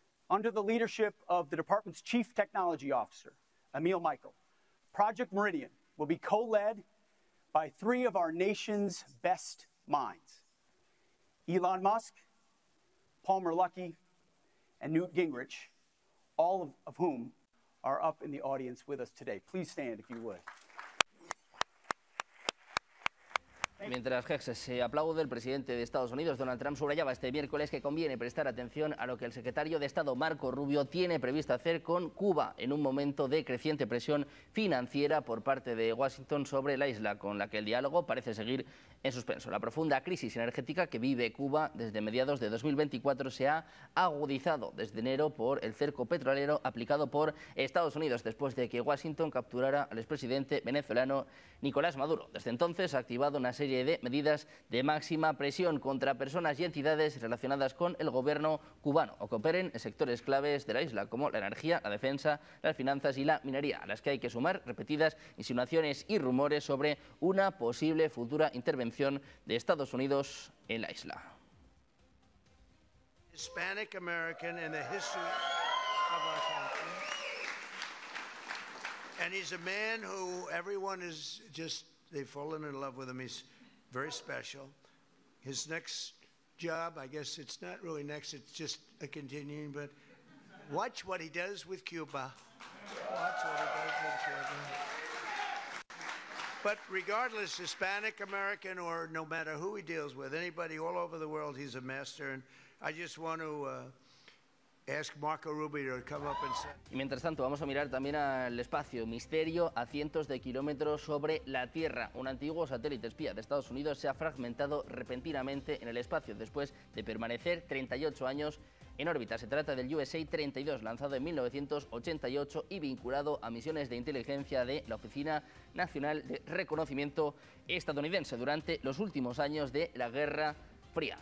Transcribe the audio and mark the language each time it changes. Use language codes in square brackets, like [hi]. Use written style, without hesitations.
[en] Under the leadership of the department's chief technology officer, Emil Michael, Project Meridian will be co-led by three of our nation's best minds, Elon Musk, Palmer Luckey, and Newt Gingrich, all of whom are up in the audience with us today. Please stand if you would. [es] Mientras Hegseth se aplaude, el presidente de Estados Unidos, Donald Trump, subrayaba este miércoles que conviene prestar atención a lo que el secretario de Estado, Marco Rubio, tiene previsto hacer con Cuba en un momento de creciente presión financiera por parte de Washington sobre la isla, con la que el diálogo parece seguir en suspenso. La profunda crisis energética que vive Cuba desde mediados de 2024 se ha agudizado desde enero por el cerco petrolero aplicado por Estados Unidos después de que Washington capturara al expresidente venezolano Nicolás Maduro. Desde entonces ha activado una serie de medidas de máxima presión contra personas y entidades relacionadas con el gobierno cubano o que operen en sectores claves de la isla, como la energía, la defensa, las finanzas y la minería, a las que hay que sumar repetidas insinuaciones y rumores sobre una posible futura intervención de Estados Unidos en la isla. [en] Hispanic American in the history of our country. And he's a man who everyone is just, they've fallen in love with him. He's very special. His next job, I guess it's not really next, it's just a continuing, but watch what he does with Cuba. Watch what he does with Cuba. But regardless, Hispanic American or no matter who he deals with, anybody all over the world, he's a master. And I just want to ask Marco Rubio to come up and say. [es] Y mientras tanto, vamos a mirar también al espacio. Misterio a cientos de kilómetros sobre la Tierra. Un antiguo satélite espía de Estados Unidos se ha fragmentado repentinamente en el espacio después de permanecer 38 años en órbita. Se trata del USA 32, lanzado en 1988 y vinculado a misiones de inteligencia de la Oficina Nacional de Reconocimiento estadounidense durante los últimos años de la Guerra Fría.